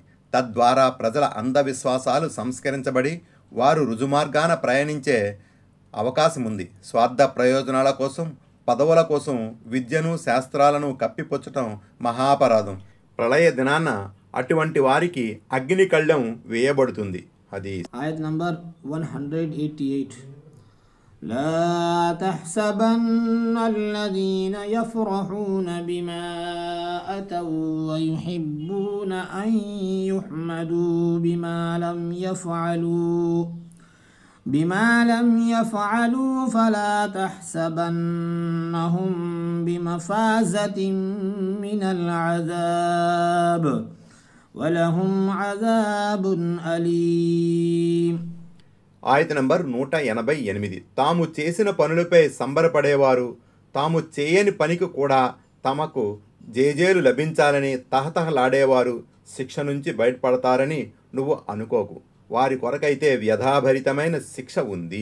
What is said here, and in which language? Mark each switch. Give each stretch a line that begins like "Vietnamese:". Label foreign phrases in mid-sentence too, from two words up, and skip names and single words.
Telugu: తద్వారా ప్రజల అంధవిశ్వాసాలు సంస్కరించబడి వారు రుజుమార్గాన ప్రయాణించే అవకాశం ఉంది. స్వార్థ ప్రయోజనాల కోసం, పదవుల కోసం విద్యను, శాస్త్రాలను కప్పిపుచ్చటం మహాపరాధం. ప్రళయ దినాన అటువంటి వారికి అగ్ని కళ్ళెం వేయబడుతుంది. హదీస్. ఆయత్ నంబర్ 188.
Arabic: لا تحسبن الذين يفرحون بما أتوا ويحبون أن يحمدوا بما لم يفعلوا فلا تحسبنهم بمفازة من العذاب ولهم عذاب أليم.
Telugu: ఆయత నంబర్ 188. తాము చేసిన పనులపై సంబరపడేవారు, తాము చేయని పనికి కూడా తమకు జేజేలు లభించాలని తహతహలాడేవారు శిక్ష నుంచి బయటపడతారని నువ్వు అనుకోకు. వారి కొరకైతే వ్యధాభరితమైన శిక్ష ఉంది.